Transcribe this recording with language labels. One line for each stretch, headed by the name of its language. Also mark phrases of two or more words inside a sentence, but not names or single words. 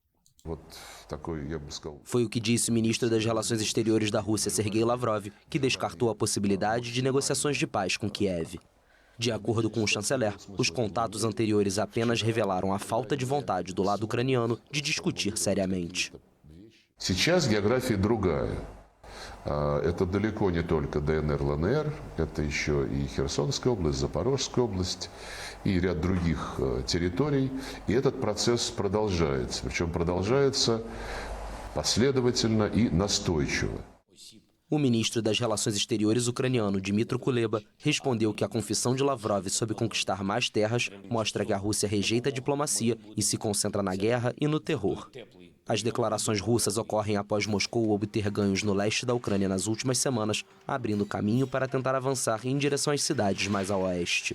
Portuguese: Foi o que disse o ministro das Relações Exteriores da Rússia, Sergei Lavrov, que descartou a possibilidade de negociações de paz com Kiev. De acordo com o chanceler, os contatos anteriores apenas revelaram a falta de vontade do lado ucraniano de discutir seriamente.
Russian: Сейчас география другая. Это далеко не только ДНР, ЛНР, это еще и Херсонская область, Запорожская область и ряд других территорий. И этот процесс продолжается, причем продолжается последовательно и настойчиво.
Portuguese: O ministro das Relações Exteriores ucraniano, Dmytro Kuleba, respondeu que a confissão de Lavrov sobre conquistar mais terras mostra que a Rússia rejeita a diplomacia e se concentra na guerra e no terror. As declarações russas ocorrem após Moscou obter ganhos no leste da Ucrânia nas últimas semanas, abrindo caminho para tentar avançar em direção às cidades mais a oeste.